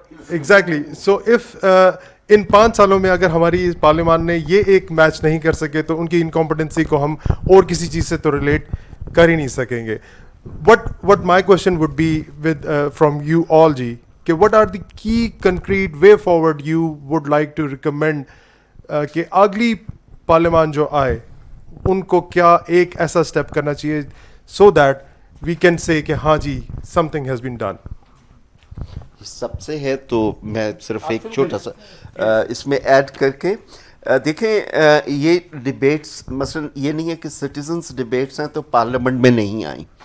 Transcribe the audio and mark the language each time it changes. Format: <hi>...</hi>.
<ur>Exactly. So if in 5 سالوں میں اگر ہماری پارلیمان نے یہ ایک میچ نہیں کر سکے تو ان کی انکمپٹنسی کو ہم اور کسی چیز سے تو ریلیٹ کر ہی نہیں سکیں گے.</ur> <en>What my question would be with from you all</en> <ur>جی کہ</ur> <en>what are the key concrete way forward you would like to recommend</en> <ur>کہ اگلی پارلیمان جو آئے ان کو کیا ایک ایسا اسٹیپ کرنا چاہیے</ur> <en>so that we can say</en> <ur>کہ ہاں جی</ur> <en>something has been done.</en> <ur>سب سے ہے تو میں صرف ایک چھوٹا سا اس میں ایڈ کر کے دیکھیں یہ ڈیبیٹس مثلا یہ نہیں ہے کہ سٹیزنس ڈیبیٹس ہیں تو پارلیمنٹ میں نہیں آئیں.</ur>